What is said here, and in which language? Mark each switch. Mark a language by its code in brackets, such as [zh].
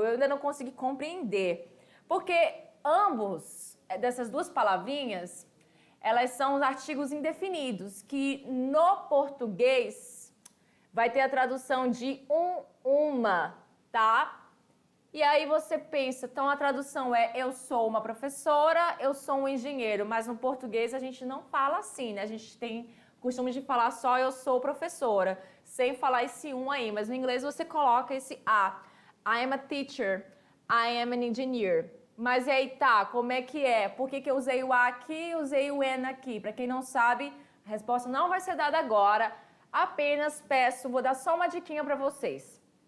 [pt] Eu ainda não consegui compreender. Porque ambos, dessas duas palavrinhas, elas são os artigos indefinidos, que no português vai ter a tradução de uma, tá? E aí você pensa, então a tradução é eu sou uma professora, eu sou um engenheiro, mas no português a gente não fala assim, né? A gente tem costume de falar só eu sou professora, sem falar esse um aí, mas no inglês você coloca esse a. [en] I am a teacher, I am an engineer. [pt] Mas e aí tá, como é que é? Por que eu usei o a aqui e usei o an aqui? Para quem não sabe, a resposta não vai ser dada agora, apenas peço, vou dar só uma diquinha para vocês.